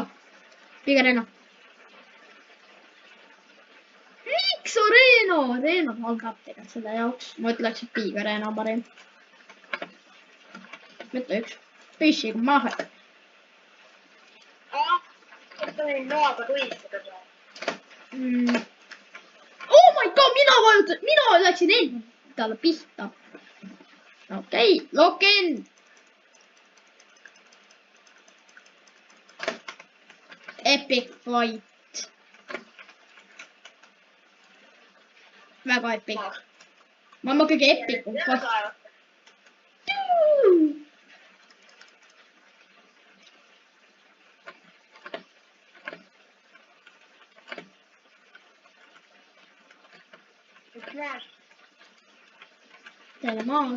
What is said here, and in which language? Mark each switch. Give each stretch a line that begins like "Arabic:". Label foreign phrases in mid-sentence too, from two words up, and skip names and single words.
Estonian: Big Arena. Miks Arena? Arena algab tegelikult selle jaoks. Ma ütleks, et Big Arena parim. Mõtle üks. Püssiga maha. Noaga tulistada seal.
English: Oh my god,
Estonian: mina läksin endale pihta. Okei,
English: lock in. Epic fight.
Estonian: Väga epic. Maailma kõige epikum fight. Teile maas.